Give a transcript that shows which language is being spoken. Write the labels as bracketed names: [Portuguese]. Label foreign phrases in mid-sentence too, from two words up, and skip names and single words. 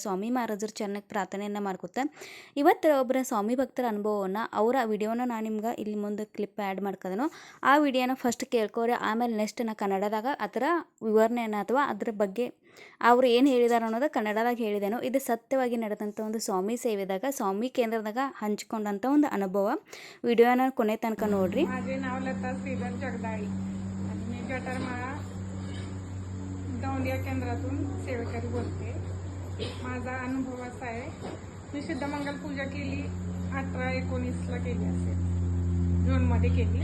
[Kannada] ಸ್ವಾಮಿ ಮಹಾರಾಜರು ಚೆನ್ನಾಗಿ ಪ್ರಾರ್ಥನೆಯನ್ನು ಮಾಡ್ಕೊತ ಇವತ್ತು ಒಬ್ಬರ ಸ್ವಾಮಿ ಭಕ್ತರ ಅನುಭವವನ್ನು ಅವರ ವಿಡಿಯೋನ ನಾನು ನಿಮ್ಗೆ ಇಲ್ಲಿ ಮುಂದೆ [English] clip add [Kannada] ಮಾಡ್ಕೋದನು. ಆ ವಿಡಿಯೋನ ಫಸ್ಟ್ ಕೇಳ್ಕೋರಿ, ಆಮೇಲೆ ನೆಕ್ಸ್ಟ್ ನಾ ಕನ್ನಡದಾಗ ಅದರ ವಿವರಣೆಯನ್ನು ಅಥವಾ ಅದ್ರ ಬಗ್ಗೆ ಅವರು ಏನು ಹೇಳಿದಾರೆ ಅನ್ನೋದು ಕನ್ನಡದಾಗ ಹೇಳಿದೆನು. ಇದು ಸತ್ಯವಾಗಿ ನಡೆದಂಥ ಒಂದು ಸ್ವಾಮಿ ಸೇವೆದಾಗ ಸ್ವಾಮಿ ಕೇಂದ್ರದಾಗ ಹಂಚಿಕೊಂಡಂಥ ಒಂದು ಅನುಭವ. ವಿಡಿಯೋನ ಕೊನೆ तनक ನೋಡ್ರಿ. [Marathi] माझे नाव लता श्रीधर जगदाळी आणि मी जठारमाळा दौंडिया केंद्रातून सेवेकरी बोलते. माझा अनुभव असा आहे, मी सिद्धमंगल पूजा केली 18-19ला केली असेल, जूनमध्ये केली.